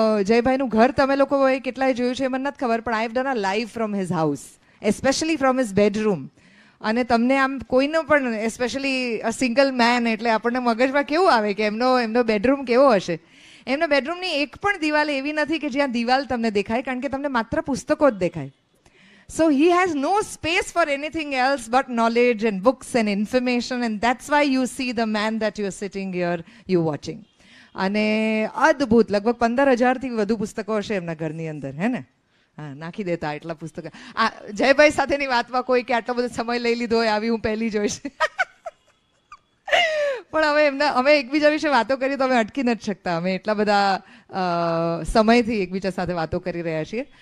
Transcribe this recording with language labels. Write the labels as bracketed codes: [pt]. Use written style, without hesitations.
[gu] જયભાઈનું ઘર તમે લોકોએ કેટલાય જોયું છે એ મને નથી ખબર, પણ [en] I have done a live from his house, especially from his bedroom. [gu] અને તમને આમ કોઈનો પણ, એસ્પેશિયલી અ સિંગલ મેન, એટલે આપણને મગજમાં કેવું આવે કે એમનો બેડરૂમ કેવો હશે. એમના બેડરૂમની એક પણ દિવાલ એવી નથી કે જ્યાં દિવાલ તમને દેખાય, કારણ કે તમને માત્ર પુસ્તકો જ દેખાય. [en] So he has no space for anything else but knowledge and books and information, and that's why you see the man that you are sitting here, you watching. [gu] અને અદ્ભુત, લગભગ 15,000થી વધુ પુસ્તકો હશે એમના ઘરની અંદર, હે ને? હા, નાખી દેતા એટલા પુસ્તકો. આ જયભાઈ સાથેની વાતમાં કોઈ કે આટલો બધો સમય લઈ લીધો હોય આવી હું પહેલી જોઈશ. પણ હવે અમે એકબીજા વિશે વાતો કરીએ તો અમે અટકી નથી શકતા. અમે એટલા બધા સમયથી એકબીજા સાથે વાતો કરી રહ્યા છીએ.